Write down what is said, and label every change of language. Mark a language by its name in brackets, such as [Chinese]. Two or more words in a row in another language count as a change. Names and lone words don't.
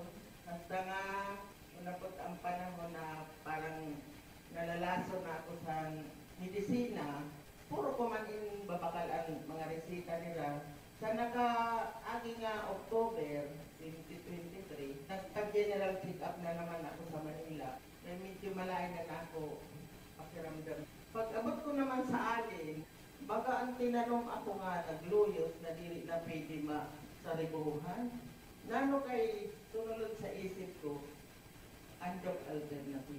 [Hiligaynon] Hasta nga, unapot ang panahon na parang nalalaso na ako sa medisina, puro ko man in babakal ang mga resita nila. Sa naka-agi nga October 2023, nagpag- [English] general check-up [Hiligaynon] na naman ako sa Manila. Kaya medyo malayo na ako pakiramdam. Pag-abot ko naman sa alin, baga ang tinanong ako nga nagluyos na dili na pwede sa ribuhan. Nano kay sunod sa isip ko, andok alternative.